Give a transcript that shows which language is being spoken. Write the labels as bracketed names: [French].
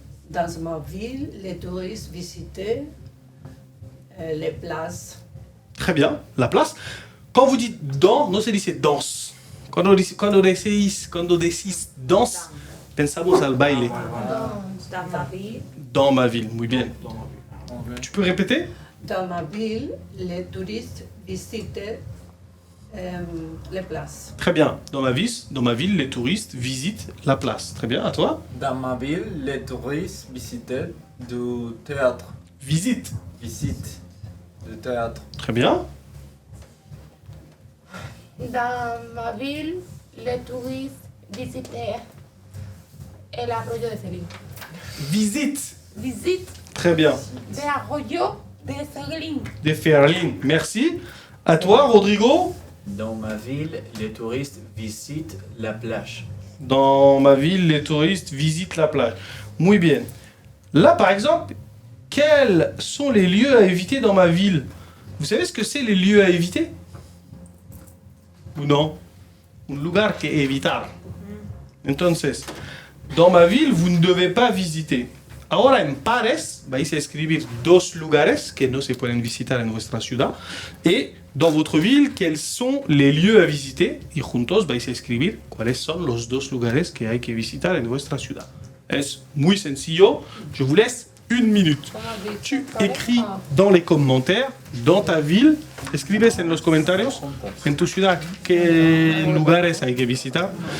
[French] Dans ma ville, les touristes visitaient les places. Très bien. La place. Quand vous dites dans, [Spanish] no se dice danse. Cuando decís danse, pensamos al baile. [French] Dans ma ville, Dans ma ville, [Spanish] muy bien. [French] Tu peux répéter? Dans ma ville, les touristes visitaient les places. Très bien. Dans ma ville, les touristes visitent la place. Très bien. À toi? Dans ma ville, les touristes visitaient du théâtre. Visite. Visite le théâtre. Très bien. Dans ma ville, les touristes visitaient l'arroyo de Céline. Visite. Visite Très bien. l'arroyo de Céline. De Ferlin. Merci. À toi, Rodrigo. Dans ma ville, les touristes visitent la plage. Dans ma ville, les touristes visitent la plage. [Spanish] Muy bien. [French] Là, par exemple, quels sont les lieux à éviter dans ma ville? Vous savez ce que c'est les lieux à éviter? Ou non? [Spanish] Un lugar que evitar. Entonces, [French] dans ma ville, vous ne devez pas visiter. [Spanish] Ahora en pares vais a escribir dos lugares que no se pueden visitar en vuestra ciudad. [French] Et dans votre ville, quels sont les lieux à visiter? [Spanish] Y juntos vais a escribir cuáles son los dos lugares que hay que visitar en vuestra ciudad. Es muy sencillo. [French] Je vous laisse 1 minute. Tu écris dans les commentaires, dans ta ville, [Spanish] escribes en los comentarios, en tu ciudad, qué lugares hay que visitar.